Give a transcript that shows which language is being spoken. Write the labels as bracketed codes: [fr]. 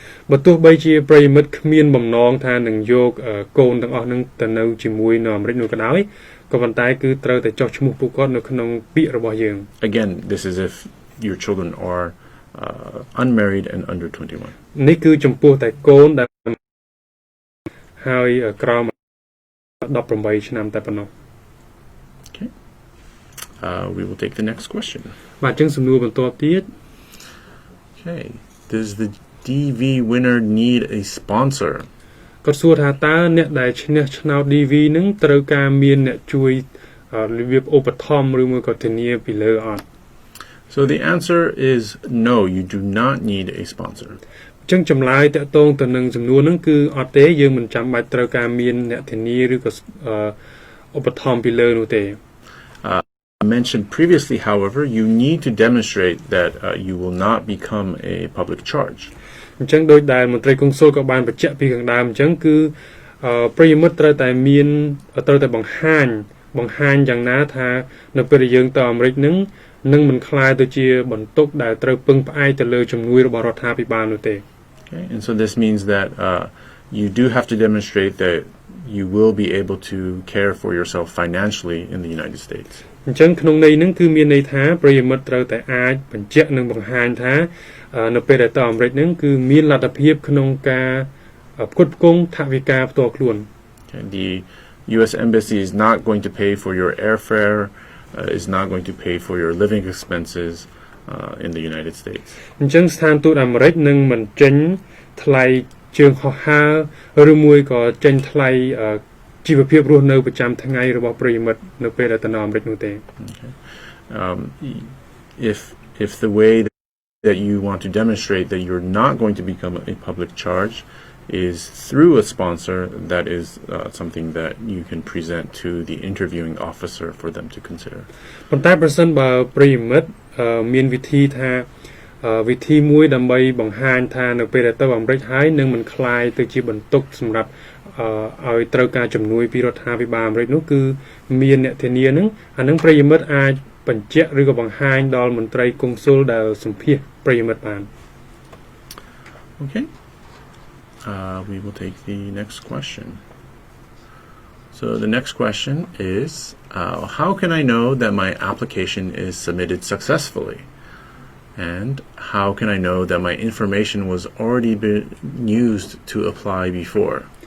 [km] បើទោះបីជាប្រិយមិត្តគ្មានបំណងថានឹងយកកូនទាំងអស់នឹងទៅនៅជាមួយនៅអាមេរិកនោះក៏ដោយក៏ប៉ុន្តែគឺត្រូវតែចុះឈ្មោះពួកគាត់នៅក្នុងពាក្យរបស់យើង [en] Again, this is if your children are unmarried and under 21. [km] នេះគឺចំពោះតែកូនដែលហើយក្រោម18ឆ្នាំតែប៉ុណ្ណោះ [en] Okay. We will take the next question. [km] បាទអញ្ចឹងសំណួរបន្ទាប់ទៀត [en] Okay. Does the DV winner need a sponsor? [km] គាត់សួរថាតើអ្នកដែលឈ្នះឆ្នោត DV នឹងត្រូវការមានអ្នកជួយរបៀបឧបត្ថម្ភឬមួយក៏ធានាពីលើអត់ [en] So the answer is no, you do not need a sponsor. [km] ចឹងចម្លើយតកតងទៅនឹងចំនួនហ្នឹងគឺអត់ទេយើងមិនចាំបាច់ត្រូវការមានអ្នកធានាឬក៏ឧបត្ថម្ភពីលើនោះទេ [en] mentioned previously, however, you need to demonstrate that you will not become a public charge. [km] អញ្ចឹងដោយដែលមន្ត្រីកុងស៊ុលក៏បានបញ្ជាក់ពីខាងដើមអញ្ចឹងគឺប្រិយមិត្តត្រូវតែមានត្រូវតែបង្ហាញយ៉ាងណាថានៅពេលដែលយើងទៅអាមេរិកនឹងមិនខ្លាយទៅជាបន្ទុកដែលត្រូវពឹងផ្អែកទៅលើជំនួយរបស់រដ្ឋាភិបាលនោះទេ [en] Okay, and so this means that you do have to demonstrate that you will be able to care for yourself financially in the United States. [km] អញ្ចឹងក្នុងន័យហ្នឹងគឺមានន័យថាប្រិយមិត្តត្រូវតែអាចបញ្ជាក់និងបង្ហាញថានៅពេលដែលទៅអាមេរិកហ្នឹងគឺមានលទ្ធភាពក្នុងការផ្គត់ផ្គង់ថវិកាផ្ទាល់ខ្លួន [en] Okay, the U.S. Embassy is not going to pay for your airfare, is not going to pay for your living expenses in the United States. [km] អញ្ចឹងស្ថានទូតអាមេរិកនឹងមិនចេញថ្លៃជើងហោះហើរឬមួយក៏ចេញថ្លៃជីវភាពរស់នៅប្រចាំថ្ងៃរបស់ប្រិយមិត្តនៅពេលដែលទៅអាមេរិកនោះទេ [en] If the way that you want to demonstrate that you're not going to become a public charge is through a sponsor, that is something that you can present to the interviewing officer for them to consider. [km] ប៉ុន្តែប្រសិនបើប្រិយមិត្តមានវិធីថាវិធីមួយដើម្បីបង្ហាញថានៅពេលដែលទៅអាមេរិកហើយនឹងមិនខ្លាយទៅជាបន្ទុកសម្រាប់ឲ្យត្រូវការជំនួយពីរដ្ឋាភិបាលអាមេរិកនោះគឺមានអ្នកធានានឹងអានឹងប្រិយមិត្តអាចបញ្ជាក់ឬក៏បង្ហាញដល់មន្ត្រីកុងស៊ុលដែលសម្ភាសប្រិយមិត្តបាន [en] Okay. We will take the next question. So the next question is, how can I know that my application is submitted successfully? And how can I know that my information was already been used to apply before?